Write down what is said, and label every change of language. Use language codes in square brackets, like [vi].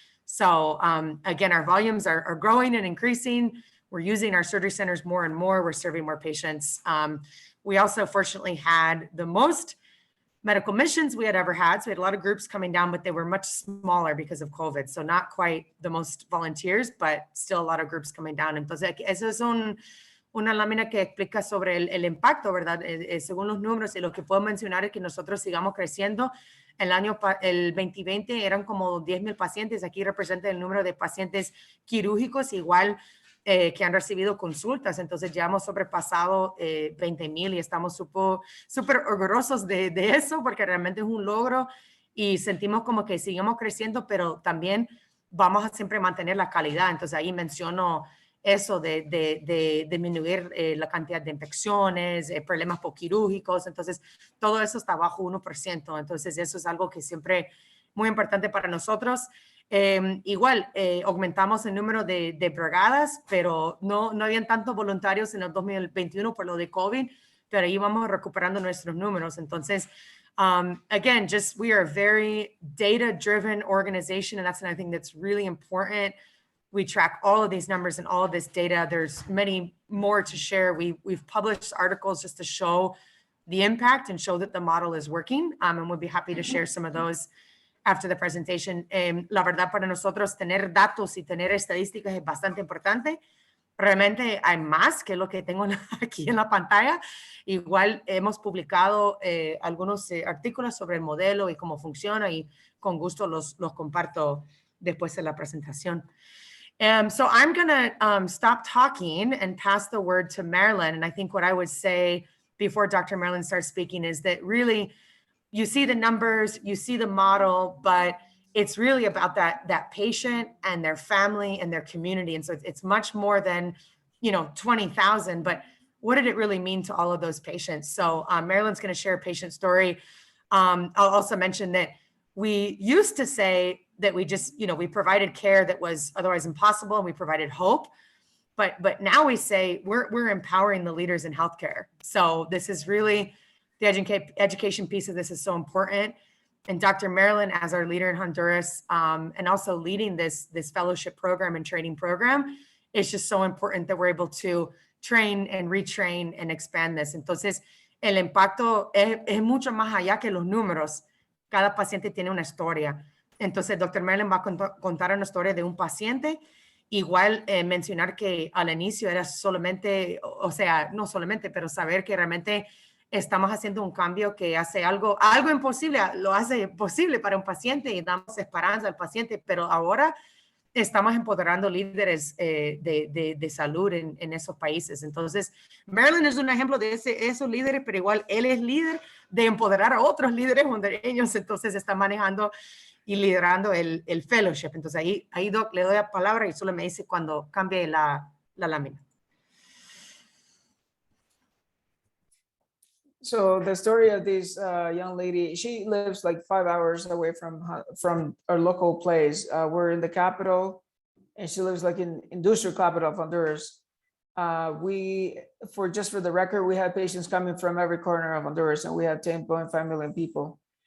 [en] So again, our volumes are growing and increasing. We're using our surgery centers more and more. We're serving more patients. We also fortunately had the most medical missions we had ever had. So we had a lot of groups coming down, but they were much smaller because of COVID. So not quite the most volunteers, but still a lot of groups coming down. [es] Entonces, eso es una lámina que explica sobre el impacto, ¿verdad? Según los números, y lo que puedo mencionar es que nosotros sigamos creciendo. El 2020 eran como 10,000 pacientes. Aquí representa el número de pacientes quirúrgicos, igual que han recibido consultas. Entonces ya hemos sobrepasado 20,000 y estamos súper orgullosos de eso, porque realmente es un logro y sentimos como que seguimos creciendo, pero también vamos a siempre mantener la calidad. Entonces ahí menciono eso de disminuir la cantidad de infecciones, problemas postquirúrgicos. Entonces, todo eso está bajo 1%. Entonces, eso es algo que siempre muy importante para nosotros. Igual, aumentamos el número de brigadas, pero no habían tantos voluntarios en el 2021 por lo de COVID, pero ahí vamos recuperando nuestros números. [en] Entonces, again, just we are a very data-driven organization, and that's another thing that's really important. We track all of these numbers and all of this data. There's many more to share. We've published articles just to show the impact and show that the model is working, and we'll be happy to share some of those after the presentation. [es] La verdad, para nosotros tener datos y tener estadísticas es bastante importante. Realmente hay más que lo que tengo aquí en la pantalla. Igual hemos publicado algunos artículos sobre el modelo y cómo funciona, y con gusto los comparto después de la presentación. [en] So I'm going to stop talking and pass the word to Marilyn. And I think what I would say before Dr. Marilyn starts speaking is that really, you see the numbers, you see the model, but it's really about that patient and their family and their community. And so it's much more than, 20,000, but what did it really mean to all of those patients? So Marilyn's going to share a patient story. I'll also mention that we used to say that we just, we provided care that was otherwise impossible, and we provided hope. But now we say we're empowering the leaders in healthcare. So this is really, the education piece of this is so important. And Dr. Marilyn, as our leader in Honduras, and also leading this fellowship program and training program, it's just so important that we're able to train and retrain and expand this. [es] Entonces, el impacto es mucho más allá que los números. Cada paciente tiene una historia. Entonces, Dr. Marilyn va a contar una historia de un paciente. Igual mencionar que al inicio era solamente, o sea, no solamente, pero saber que realmente estamos haciendo un cambio que hace algo imposible, lo hace posible para un paciente, y damos esperanza al paciente, pero ahora estamos empoderando líderes de salud en esos países. Entonces, Marilyn es un ejemplo de esos líderes, pero igual él es líder de empoderar a otros líderes hondureños. Entonces, está manejando y liderando el fellowship. Entonces, ahí Doc, le doy la palabra y solo me dice cuando cambie la lámina. [en] So the story of this young lady, she lives like 5 hours away from our local place. We're in the capital, and she lives like in industrial capital of Honduras. For the record, we have patients coming from every corner of Honduras, and we have 10.5 million people.